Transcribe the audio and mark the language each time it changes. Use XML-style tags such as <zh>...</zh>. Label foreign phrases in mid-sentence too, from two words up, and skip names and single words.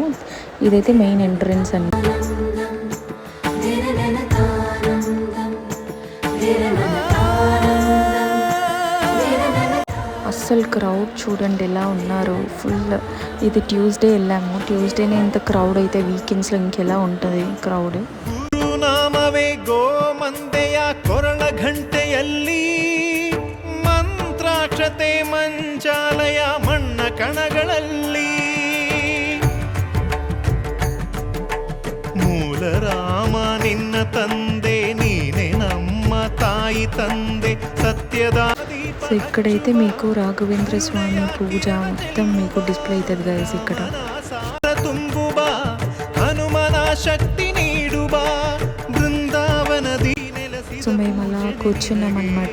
<te>ఇదైతే</te> <en>main entrance</en> <te>అండి. అస్సలు క్రౌడ్ చూడండి ఎలా ఉన్నారు, ఫుల్. ఇది ట్యూస్డే వెళ్ళాము. ట్యూస్డేనే ఇంత క్రౌడ్ అయితే వీకెండ్స్లో ఇంకెలా ఉంటుంది క్రౌడ్.</te> <kn>గురునామవే ಗೋಮಂದೆಯ ಕೊರಳ ಘಂಟೆಯಲ್ಲಿ ಮಂತ್ರಾಕ್ಷತೆ ಮಂಚಾಲಯ ಮಣ್ಣ ಕಣಗಳಲ್ಲಿ ಮೂಲ ರಾಮ ನಿನ್ನ ತಂದೆ ನೀನೆ ನಮ್ಮ ತಾಯಿ ತಂದೆ సత్యదా.</kn> <te>సో ఇక్కడైతే మీకు రాఘవేంద్ర స్వామి పూజ మొత్తం మీకు డిస్ప్లే అవుతుంది గైస్ ఇక్కడ. సో మేము అలా కూర్చున్నాం అనమాట.</te>